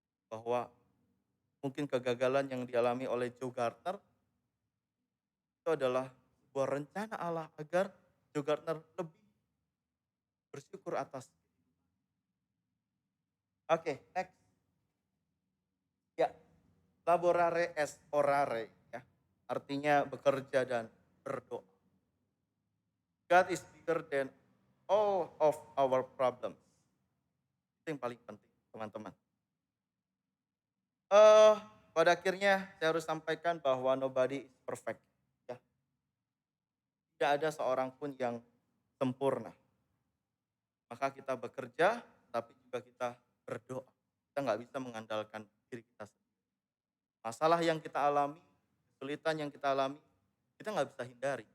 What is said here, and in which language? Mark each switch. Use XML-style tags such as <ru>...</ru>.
<id>Bahwa mungkin kegagalan yang dialami oleh Joe Gardner itu adalah sebuah rencana Allah agar Joe Gardner lebih bersyukur atas. Oke, next. Ya,</id> <la>laborare es orare</la> <id>ya. Artinya bekerja dan berdoa.</id> <en>God is bigger than all of our problems.</en> <id>Itu yang paling penting, teman-teman. Pada akhirnya saya harus sampaikan bahwa</id> <en>nobody is perfect.</en> <id>Ya. Tidak ada seorang pun yang sempurna. Maka kita bekerja, tapi juga kita berdoa. Kita nggak bisa mengandalkan diri kita sendiri. Masalah yang kita alami, kesulitan yang kita alami, kita nggak bisa hindari.</id>